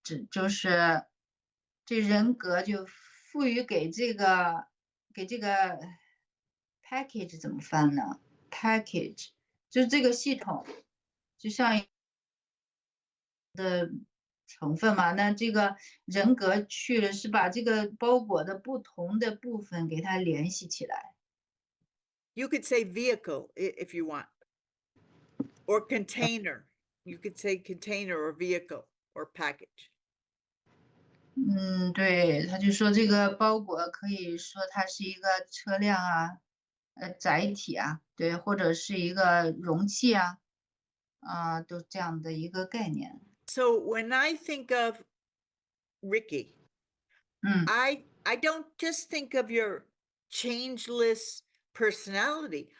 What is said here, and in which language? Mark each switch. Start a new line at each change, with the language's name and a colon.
Chinese: 就是这人格就赋予给这个 package 怎么翻呢 ？package 就是这个系统，就像的成分嘛，那这个人格去了是把这个包裹的不同的部分给它联系起来。
English: You could say vehicle if you want, or container. You could say container or vehicle or package.
Chinese: 对，他就说这个包裹可以说它是一个车辆啊，载体啊，对，或者是一个容器啊，都这样的一个概念。
English: So when I think of Ricky, I don't just think of your changeless personality.